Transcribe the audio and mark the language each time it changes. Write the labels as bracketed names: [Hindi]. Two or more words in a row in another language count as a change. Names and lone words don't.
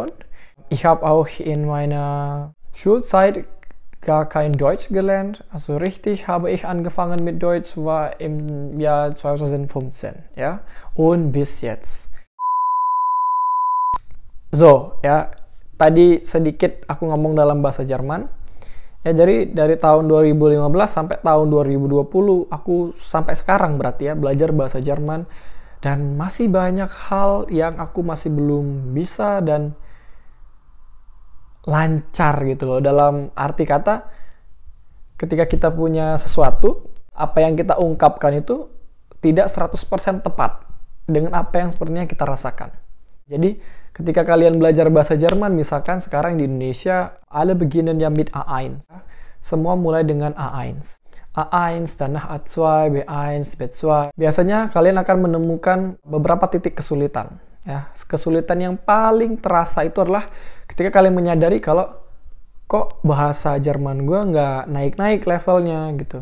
[German] Ich habe auch in meiner Schulzeit gar kein Deutsch gelernt. Also richtig habe ich angefangen mit Deutsch war im Jahr 2015, ja, und bis jetzt. So, [Indonesian] ya, tadi sedikit aku ngomong dalam bahasa Jerman. Ya, jadi dari tahun 2015 sampai tahun 2020 aku sampai sekarang berarti ya belajar bahasa Jerman dan masih banyak hal yang aku masih belum bisa dan lancar gitu loh, dalam arti kata ketika kita punya sesuatu, apa yang kita ungkapkan itu tidak 100% tepat dengan apa yang sebenarnya kita rasakan. Jadi ketika kalian belajar bahasa Jerman, misalkan sekarang di Indonesia [German] alle beginnen ja mit A1, [Indonesian] semua mulai dengan A1, danach A2, B1, B2. Biasanya kalian akan menemukan beberapa titik kesulitan. Ya, kesulitan yang paling terasa itu adalah ketika kalian menyadari kalau kok bahasa Jerman gue nggak naik-naik levelnya gitu.